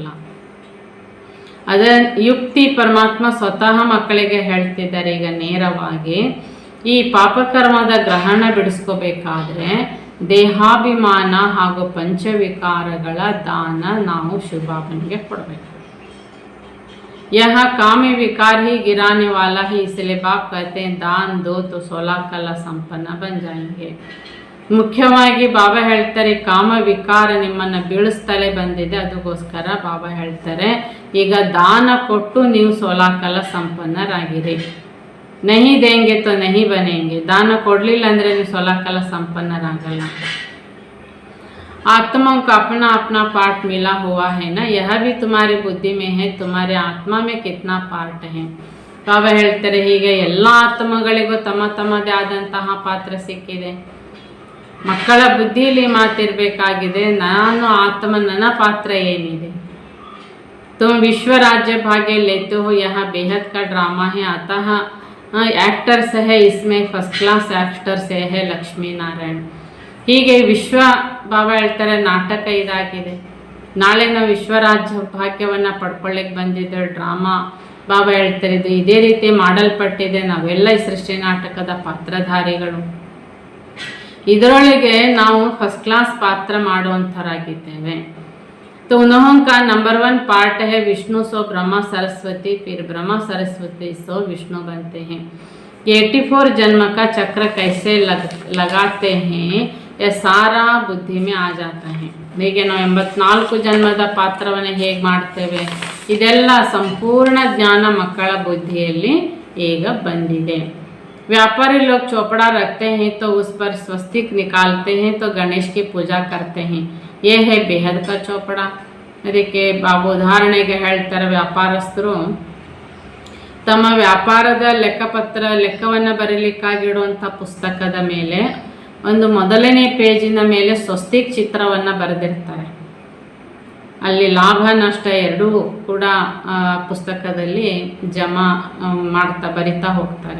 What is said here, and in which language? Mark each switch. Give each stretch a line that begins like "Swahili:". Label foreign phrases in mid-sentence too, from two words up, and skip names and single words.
Kannada: ಅದರ ಯುಕ್ತಿ ಪರಮಾತ್ಮ ಸ್ವತಃ ಮಕ್ಕಳಿಗೆ ಹೇಳ್ತಿದ್ದಾರೆ. ಈಗ ನೇರವಾಗಿ ಈ ಪಾಪಕರ್ಮದ ಗ್ರಹಣ ಬಿಡಿಸ್ಕೋಬೇಕಾದ್ರೆ ದೇಹಾಭಿಮಾನ ಹಾಗೂ ಪಂಚವಿಕಾರಗಳ ದಾನ ನಾವು ಶಿವಬಾಬನಿಗೆ ಕೊಡಬೇಕು.
Hindi: यह काम विकार ही गिराने वाला है, इसलिए बाप कहते हैं दान दो तो 16 कला संपन्न बन जाएंगे.
Kannada: ಮುಖ್ಯವಾಗಿ ಬಾಬಾ ಹೇಳ್ತಾರೆ, ಕಾಮ ವಿಕಾರ ನಿಮ್ಮನ್ನು ಬೀಳಿಸ್ತಲೇ ಬಂದಿದೆ, ಅದಕ್ಕೋಸ್ಕರ ಬಾಬಾ ಹೇಳ್ತಾರೆ ಈಗ ದಾನ ಕೊಟ್ಟು ನೀವು 16 ಕಲಾ ಸಂಪನ್ನರಾಗಿರಿ.
Hindi: नहीं देंगे तो नहीं बनेंगे.
Kannada: ದಾನ ಕೊಡಲಿಲ್ಲ ಅಂದರೆ ನೀವು 16 ಕಲಾ ಸಂಪನ್ನರಾಗಲ್ಲ.
Hindi: आत्माओं का अपना अपना पार्ट मिला हुआ है ना, यह भी तुम्हारी बुद्धि में है, तुम्हारे आत्मा में कितना पार्ट है.
Kannada: ಬಾಬಾ ಹೇಳ್ತಾರೆ, ಹೀಗೆ ಎಲ್ಲ ಆತ್ಮಗಳಿಗೂ ತಮ್ಮ ತಮ್ಮದೇ ಆದಂತಹ ಪಾತ್ರ ಸಿಕ್ಕಿದೆ. ಮಕ್ಕಳ ಬುದ್ಧಿಯಲ್ಲಿ ಮಾತಿರಬೇಕಾಗಿದೆ, ನಾನು ಆತ್ಮ, ನನ್ನ ಪಾತ್ರ ಏನಿದೆ.
Hindi: तुम विश्व राज्य भाग्य लेते हो, यहाँ बेहद का ड्रामा है, अतः एक्टर्स है, इसमें
English: first class actors
Hindi: है लक्ष्मी नारायण.
Kannada: ಹೀಗೆ ವಿಶ್ವ ಬಾಬಾ ಹೇಳ್ತಾರೆ ನಾಟಕ ಇದಾಗಿದೆ. ನಾಳೆ ನಾವು ವಿಶ್ವರಾಜ್ಯ ಭಾಗ್ಯವನ್ನು ಪಡ್ಕೊಳ್ಳಿಕ್ಕೆ ಬಂದಿದ್ದ ಡ್ರಾಮಾ ಬಾಬಾ ಹೇಳ್ತಾರೆ ಇದು ಇದೇ ರೀತಿ ಮಾಡಲ್ಪಟ್ಟಿದೆ. ನಾವೆಲ್ಲ ಈ ಸೃಷ್ಟಿ ನಾಟಕದ ಪಾತ್ರಧಾರಿಗಳು. ಇದರೊಳಗೆ ನಾವು
English: first class
Kannada: ಪಾತ್ರ ಮಾಡುವಂಥರಾಗಿದ್ದೇವೆ.
Hindi: तो उन्हों का नंबर 1 पार्ट है विष्णु सो ब्रह्मा सरस्वती, फिर ब्रह्मा सरस्वती सो विष्णु बनते हैं. 84 जन्म का चक्र कैसे लगाते हैं, यह सारा बुद्धि में आ जाता है.
Kannada: ಹೀಗೆ ನಾವು 84 ಜನ್ಮದ ಪಾತ್ರವನ್ನು ಹೇಗೆ ಮಾಡ್ತೇವೆ, ಇದೆಲ್ಲ ಸಂಪೂರ್ಣ ಜ್ಞಾನ ಮಕ್ಕಳ ಬುದ್ಧಿಯಲ್ಲಿ ಈಗ ಬಂದಿದೆ.
Hindi: व्यापारी लोग चौपड़ा रखते हैं तो उस पर स्वस्तिक निकालते हैं तो गणेश की पूजा करते हैं. ये है बेहद का चौपड़ा.
Kannada: ಅದಕ್ಕೆ ಬಾಬು ಉದಾಹರಣೆಗೆ ಹೇಳ್ತಾರೆ, ವ್ಯಾಪಾರಸ್ಥರು ತಮ್ಮ ವ್ಯಾಪಾರದ ಲೆಕ್ಕವನ್ನು ಬರೀಲಿಕ್ಕಾಗಿಡುವಂಥ ಪುಸ್ತಕದ ಮೇಲೆ ಒಂದು ಮೊದಲನೇ ಪೇಜಿನ ಮೇಲೆ ಸ್ವಸ್ತಿಕ್ ಚಿತ್ರವನ್ನು ಬರೆದಿರ್ತಾರೆ. ಅಲ್ಲಿ ಲಾಭ ನಷ್ಟ ಎರಡೂ ಕೂಡ ಪುಸ್ತಕದಲ್ಲಿ ಜಮಾ ಬರಿತಾ ಹೋಗ್ತಾರೆ.